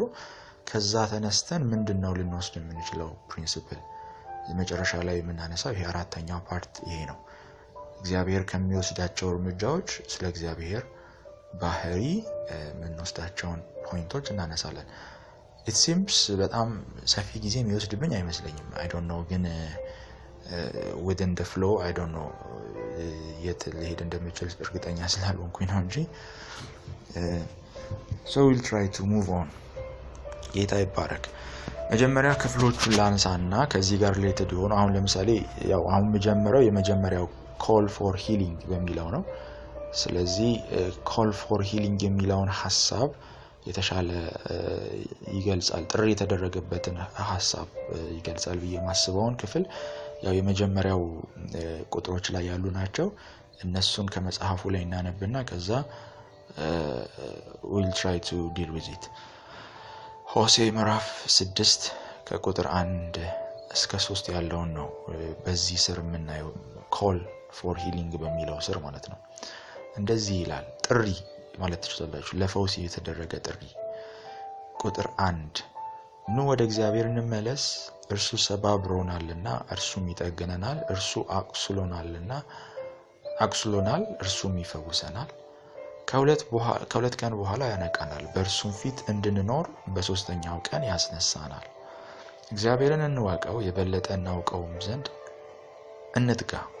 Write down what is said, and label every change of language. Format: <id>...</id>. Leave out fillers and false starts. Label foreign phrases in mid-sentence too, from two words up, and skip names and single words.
<am>ከዛ ተነስተን ምንድነው ልንወስድ የምንችለው ፕሪንሲፕል መጨረሻ ላይ የምናነሳው ይሄ አራተኛው ፓርት ይሄ ነው። እግዚአብሔር ከሚወስዳቸው እርምጃዎች ስለ እግዚአብሔር ባህሪ የምንወስዳቸውን ፖይንቶች እናነሳለን።</am> <en>it seems</en> <am>በጣም ሰፊ ጊዜ የሚወስድብኝ አይመስለኝም።</am> <en>I don't know</en> <am>ግን</am> <en>within the flow I don't know</en> <am>የት ልሄድ እንደምችል እርግጠኛ ስላልሆንኩኝ ነው እንጂ</am> <en>so we'll try to move on።</en> <am>ጌታ ይባረክ። መጀመሪያ ክፍሎቹን ላንሳና ከዚህ ጋር ሪሌትድ ሆኖ አሁን ለምሳሌ ያው አሁን የመጀመሪያው</am> <en>call for healing</en> <am>በሚለው ነው። ስለዚህ</am> <en>call for</en> <am>healing የሚለውን ሐሳብ የተሻለ ይገልጻል፣ ጥሪ የተደረገበትን ሐሳብ ይገልጻል ብዬ ማስበውን ክፍል ያው የመጀመሪያው ቁጥሮች ላይ ያሉ ናቸው። እነሱን ከመጽሐፉ ላይ እናነብና ከዛ</am> <en>we'll try to deal with it።</en> <am>ሆሴ ምዕራፍ 6 ከቁጥር 1 እስከ 3 ያለውን ነው በዚህ ስር የምናየው</am> <en>call for healing</en> <am>በሚለው ስር ማለት ነው። እንደዚህ ይላል፣ ጥሪ ማለት ትችላላችሁ፣ ለፈውስ የተደረገ ጥሪ። ቁጥር 1 ኑ ወደ እግዚአብሔር እንመለስ፣ እርሱ ሰባብሮናልና እርሱም ይጠግነናል፣ እርሱ አቁስሎናል እርሱም ይፈውሰናል፣ ከሁለት ቀን በኋላ ያነቃናል፣ በእርሱም ፊት እንድንኖር በሶስተኛው ቀን ያስነሳናል። እግዚአብሔርን እንወቀው፣ የበለጠ እናውቀውም ዘንድ እንትጋ።</am>